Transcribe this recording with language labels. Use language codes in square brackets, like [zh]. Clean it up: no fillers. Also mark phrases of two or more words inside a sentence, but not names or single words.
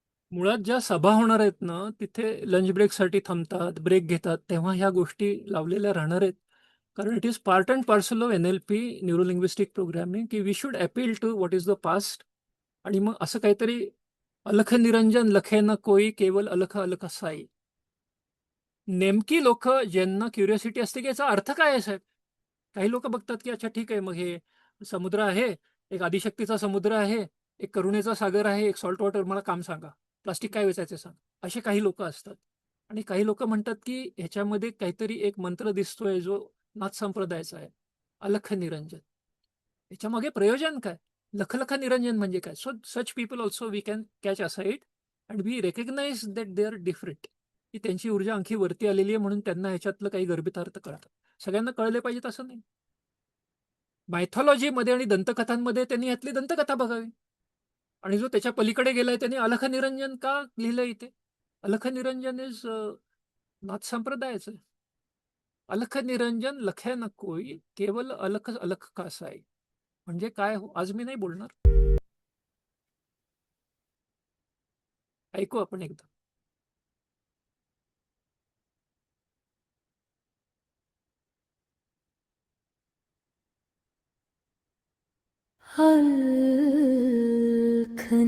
[mr] मुळात ज्या सभा होणार आहेत ना, तिथे लंच ब्रेकसाठी थांबतात, ब्रेक घेतात, तेव्हा ह्या गोष्टी लावलेल्या राहणार आहेत. [en] कारण it is part and parcel of NLP, neuro linguistic programming, की we should appeal to what is the past. [mr] आणि मग असं काहीतरी [hi] अलख निरंजन लखे न कोई केवल अलख अलख साई. [mr] नेमकी लोक ज्यांना क्युरिओसिटी असते की याचा अर्थ काय आहे साहेब. काही लोक बघतात की अच्छा ठीक आहे, मग हे समुद्र आहे, एक आदिशक्तीचा समुद्र आहे, एक करुणेचा सागर आहे, एक [en] salt water, [mr] मला काम सांगा, प्लास्टिक काय वेचायचं सांग. असे काही लोक असतात. आणि काही लोक म्हणतात की ह्याच्यामध्ये काहीतरी एक मंत्र दिसतोय जो नाथ संप्रदायाचा आहे, अलख निरंजन. याच्या मागे प्रयोजन काय, लखलख निरंजन म्हणजे काय. [en] so such people also we can catch aside and we recognize that they are different. [mr] की त्यांची ऊर्जा आणखी वरती आलेली आहे म्हणून त्यांना ह्याच्यातलं काही गर्भितार्थ कळतात. सगळ्यांना कळले पाहिजेत असं नाही. मायथॉलॉजीमध्ये आणि दंतकथांमध्ये त्यांनी यातली दंतकथा बघावी. आणि जो त्याच्या पलीकडे गेलाय त्यांनी अलख निरंजन का लिहिलं इथे. अलख निरंजन इज नाथ संप्रदायाचं. [hi] अलख निरंजन लखे न कोई केवल अलख अलख का साई. [mr] म्हणजे काय हो, आज मी नाही बोलणार. ऐकू आपण एकदा. अलख